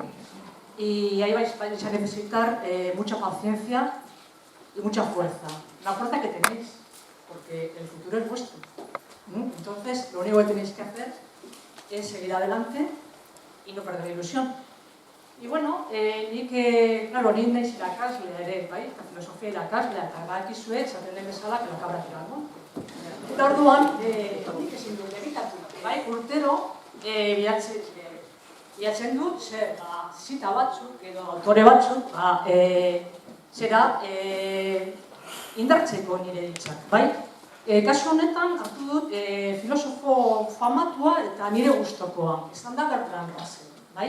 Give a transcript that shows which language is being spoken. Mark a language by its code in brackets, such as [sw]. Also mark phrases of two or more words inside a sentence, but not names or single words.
[es] Y ahí vais a necesitar mucha paciencia y mucha fuerza. La fuerza que tenéis, porque el futuro es vuestro. Entonces, lo único que tenéis que hacer es seguir adelante y no perder la ilusión. [eu] Y bueno, claro, ni naiz irakasle ere, bai, eta filosofia irakaslea, eta badakizue, esaten den bezala, [es] que la cabra tira al monte. [eu] Eta orduan, nik ezin dut egitatu, bai, urtero, bilatzen dut, zita batzuk, edo autore batzuk, indartzeko nire ditzak, bai? Kasu honetan, hartu dut, filosofo famatua eta nire gustokoa, izan da Bertrand Russell, bai?